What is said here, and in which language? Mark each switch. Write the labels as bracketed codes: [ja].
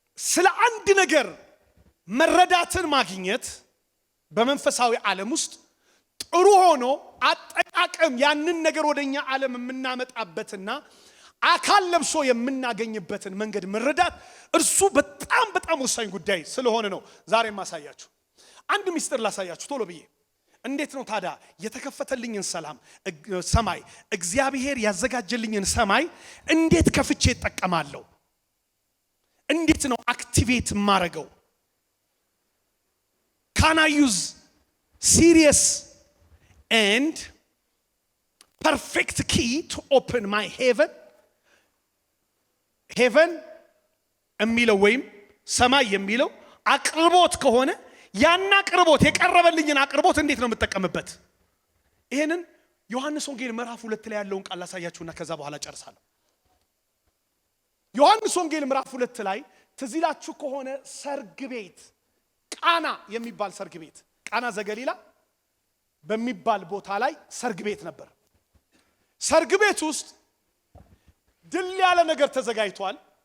[am] ስለ አንድ ነገር መረዳትን ማግኘት በመንፈሳዊ ዓለም ውስጥ ጥሩ ሆኖ አጠቃቀም ያንን ነገር ወደኛ ዓለም የምናመጣበትና አካል ለብሶ የምናገኝበትን መንገድ መረዳት እርሱ በጣም በጣም ወሳኝ ጉዳይ ስለሆነ ነው ዛሬ ማሳያችሁ። አንድ ሚስጥር ላሳያችሁ ቶሎ ብዬ። እንዴት ነው ታዲያ የተከፈተልኝን ሰማይ እግዚአብሔር ያዘጋጀልኝን ሰማይ እንዴት ከፍቼ እጠቀማለሁ? እንዴት ነው አክቲቬት ማረገው? [en] Can I use serious and perfect key to open my heaven? [am] Heaven የሚለው ወይም ሰማይ የሚለው አቅርቦት ከሆነ ያን አቅርቦት የቀረበልኝን አቅርቦት እንዴት ነው የምጠቀምበት? ይሄንን ዮሐንስ ወንጌል ምዕራፍ 2 ላይ ያለውን ቃል ላሳያችሁና ከዛ በኋላ ጨርሳለሁ። ዮሐንስ ወንጌል ምዕራፍ 2 ላይ ትዝ ይላችሁ ከሆነ ሰርግ ቤት ቃና የሚባል ሰርግ ቤት ቃና ዘገሊላ በሚባል ቦታ ላይ ሰርግ ቤት ነበር። ሰርግ ቤት ውስጥ ድል ያለ ነገር ተዘጋጅቷል።